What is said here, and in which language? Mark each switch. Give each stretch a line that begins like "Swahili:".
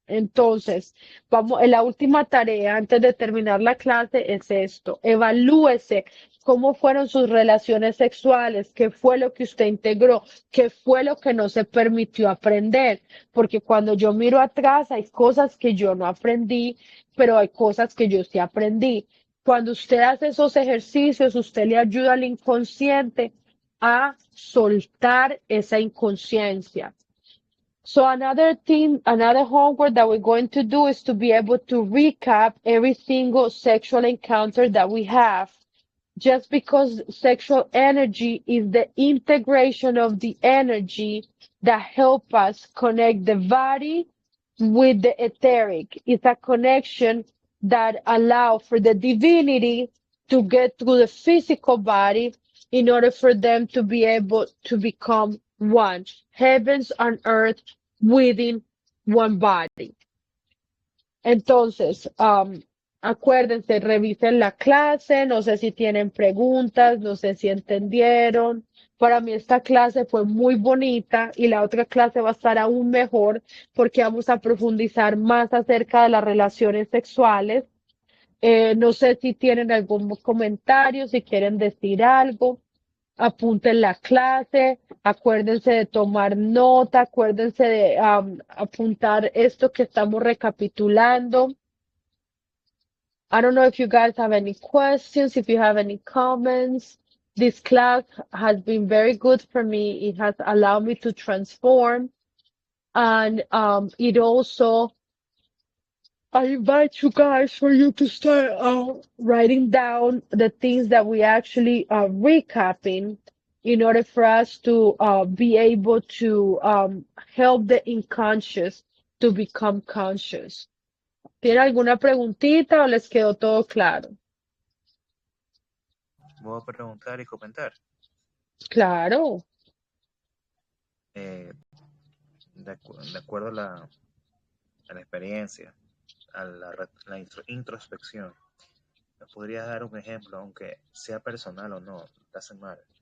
Spanish: Entonces, vamos, en la última tarea antes de terminar la clase es esto: evalúese cómo fueron sus relaciones sexuales, qué fue lo que usted integró, qué fue lo que no se permitió aprender, porque cuando yo miro atrás hay cosas que yo no aprendí, pero hay cosas que yo sí aprendí. Cuando usted hace esos ejercicios, usted le ayuda al inconsciente a soltar esa inconsciencia.
English: So another thing, another homework that we're going to do is to be able to recap every single sexual encounter that we have. Just because sexual energy is the integration of the energy that help us connect the body with the etheric. It's a connection that allow for the divinity to get through the physical body in order for them to be able to become one. Heavens and earth within one body.
Spanish: Entonces, acuérdense, revisen la clase, no sé si tienen preguntas, no sé si entendieron. Para mí esta clase fue muy bonita y la otra clase va a estar aún mejor porque vamos a profundizar más acerca de las relaciones sexuales. No sé si tienen algún comentario, si quieren decir algo. Apunten la clase, acuérdense de tomar nota, acuérdense de apuntar esto que estamos recapitulando.
English: I don't know if you guys have any questions, if you have any comments. This class has been very good for me. It has allowed me to transform, and it also I invite you guys for you to start writing down the things that we actually are recapping in order for us to be able to help the unconscious to become conscious.
Spanish: ¿Tiene alguna preguntita o les quedó todo claro? Voy a preguntar y comentar. Claro, De acuerdo a la experiencia, a la introspección, ¿me podrías dar un ejemplo, aunque sea personal o no,
English: doesn't matter,